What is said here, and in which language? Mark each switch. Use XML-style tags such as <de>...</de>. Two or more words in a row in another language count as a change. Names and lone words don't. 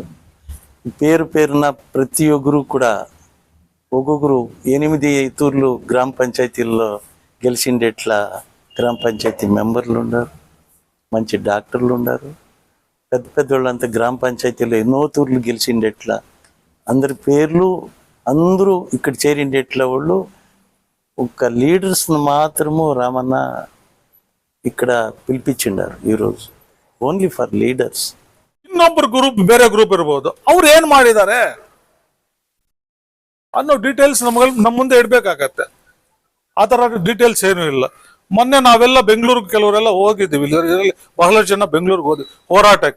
<te>పేరున ప్రతి ఒక్కరు కూడా ఒక్కొక్కరు 8 తూర్లు గ్రామ పంచాయతీల్లో గెలిచిండేట్లా గ్రామ పంచాయతీ మెంబర్లు ఉన్నారు, మంచి డాక్టర్లు ఉన్నారు, పెద్ద వాళ్ళంతా గ్రామ పంచాయతీలో ఎన్నో తూర్లు గెలిచిండేట్లా అందరి పేర్లు అందరూ ఇక్కడ చేరిండేట్ల వాళ్ళు. ఒక లీడర్స్ని మాత్రము రామన్న ఇక్కడ పిలిపించిండారు ಈರೋಜು,</te> <en>only for leaders.</en> <kn>ಇನ್ನೊಬ್ಬರು ಗ್ರೂಪ್ ಬೇರೆ ಗ್ರೂಪ್ ಇರ್ಬೋದು, ಅವ್ರು ಏನ್ ಮಾಡಿದ್ದಾರೆ ಅನ್ನೋ ಡೀಟೇಲ್ಸ್ ನಮ್ಮ ಮುಂದೆ ಇಡ್ಬೇಕಾಗತ್ತೆ. ಆ ತರ ಡೀಟೇಲ್ಸ್ ಏನು ಇಲ್ಲ. ಮೊನ್ನೆ ನಾವೆಲ್ಲ ಬೆಂಗಳೂರಿಗೆ ಕೆಲವರೆಲ್ಲ ಹೋಗಿದ್ದೀವಿ, ಇದರಲ್ಲಿ ಬಹಳಷ್ಟು ಜನ ಬೆಂಗಳೂರಿಗೆ ಹೋದ್ವಿ ಹೋರಾಟಕ್ಕೆ.</kn>